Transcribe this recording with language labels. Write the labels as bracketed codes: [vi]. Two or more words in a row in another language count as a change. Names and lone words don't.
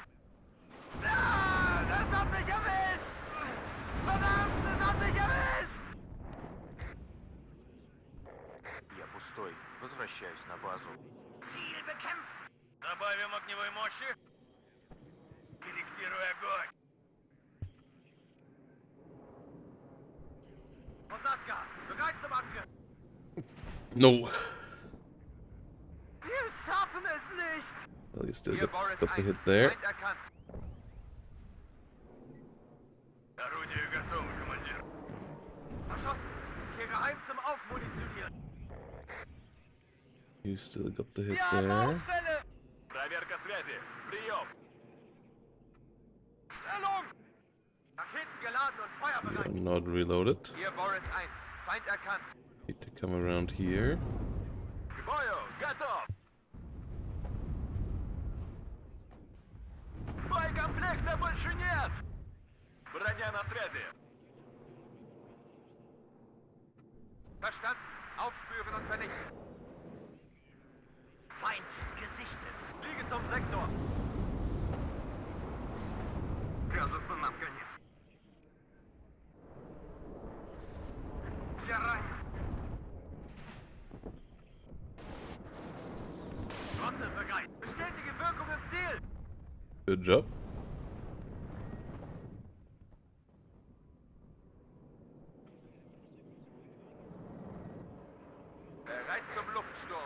[de] Ah, das hat mich erwischt! Verdammt, das hat mich erwischt! [ru] Я пустой. Возвращаюсь на базу. [de] Ziel bekämpfen! [ru] Добавим огневой мощи. Корректируй огонь! [de] Osatka, bereit zum Angriff! [en] No. [de] Wir schaffen es nicht! [en] Well, you still [de] Hier [en] got [de] Boris [en] the [de] 1. [en] hit there. [de] Feind erkannt. [ru] Орудие готово, командир. [de] Verschossen. Kehre heim zum Aufmunitionieren. [en] You still got the hit [de] Wir haben [en] there. [de] Ausfälle! [ru] Проверка связи. Прием. [de] Stellung! Raketen geladen und [en] You are [de] feuerbereit. [en] not reloaded. [de] Hier Boris 1. Feind erkannt. [en] Need to come around here. [ru] К бою! Готов! Боекомплекта больше нет! Броня на связи. [de] Verstanden. Aufspüren und vernichten. Feind gesichtet. Fliege zum Sektor. Кажется, нам конец. Все ранены. Rotte bereit. Bestätige Wirkung im Ziel. [en] Good job. [de] Bereit zum Luftsturm.